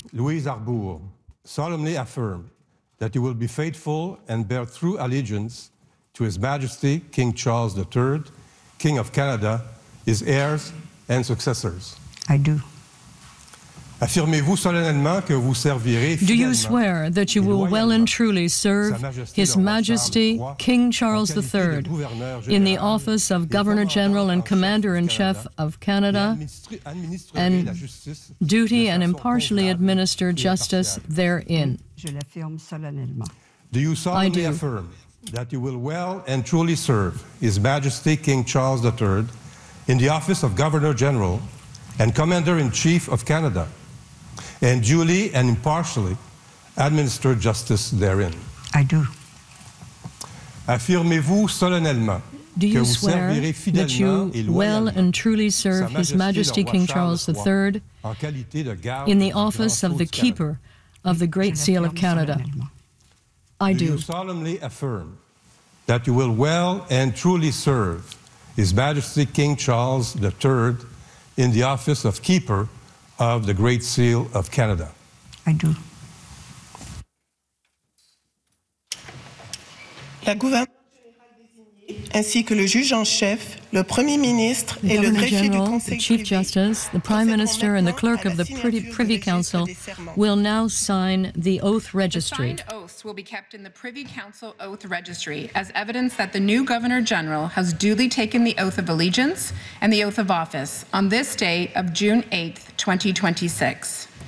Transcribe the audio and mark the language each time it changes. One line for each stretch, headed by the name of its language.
English: Louise Arbour, solemnly affirm that you will be faithful and bear true allegiance to His Majesty King Charles III, King of Canada, his heirs and successors. I do.
French: Affirmez-vous solennellement que vous servirez fidèlement.
English: Do you swear that you will well and truly serve His Majesty King Charles III in the office of Governor General and Commander-in-Chef of Canada and duty and impartially administer justice therein?
French: Je l'affirme solennellement.
English: Do you solemnly affirm that you will well and truly serve His Majesty King Charles III in the office of Governor General and Commander-in-Chief of Canada and duly and impartially administer justice therein? I do.
French: Affirmez-vous solennellement
English: do you swear that you well and truly serve His Majesty King Charles III in the office of the Keeper of the Great Seal of Canada? I do. Do you solemnly affirm that you will well and truly serve His Majesty King Charles III in the office of Keeper of the Great Seal of Canada? I do.
French: La gouverneure ainsi que le juge en chef, le premier ministre et le greffier du conseil privé,
English: the chief justice, the prime minister and the clerk of the privy council will now sign the oath registry. The signed oaths will be kept in the privy council oath registry as evidence that the new governor general has duly taken the oath of allegiance and the oath of office on this day of June 8th, 2026.